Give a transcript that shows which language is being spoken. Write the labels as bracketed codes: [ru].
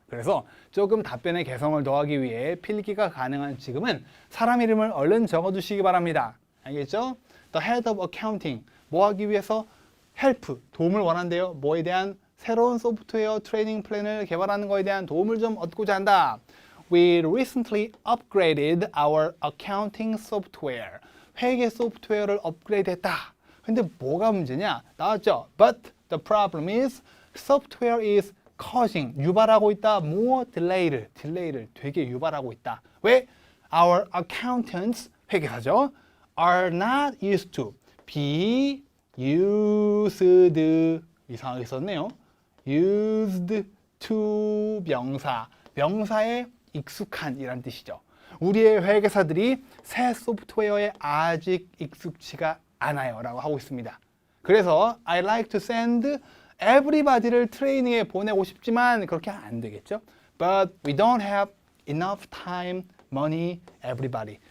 [ko] 그래서 조금 답변의 개성을 더하기 위해 필기가 가능한 지금은 사람 이름을 얼른 적어두시기 바랍니다. 알겠죠? [en] The head of accounting [ko] 뭐 하기 위해서 help 도움을 원한대요. 뭐에 대한 새로운 소프트웨어 트레이닝 플랜을 개발하는 것에 대한 도움을 좀 얻고자 한다. [en] We recently upgraded our accounting software. [ko] 회계 소프트웨어를 업그레이드했다. 근데 뭐가 문제냐? 나왔죠? [en] But the problem is software is causing [ko] 유발하고 있다. [en] more delay [ko] 를 되게 유발하고 있다. 왜? [en] Our accountants [ko] 회계사죠. [en] are not used to be used [ko] 이상하게 썼네요. [en] used to [ko] 명사에 익숙한 이란 뜻이죠. 우리의 회계사들이 새 소프트웨어에 아직 익숙치가 않아요 라고 하고 있습니다. 그래서 [en] I like to send everybody [ko] 를 트레이닝에 보내고 싶지만 그렇게 안 되겠죠. [en] But we don't have enough time, money, everybody.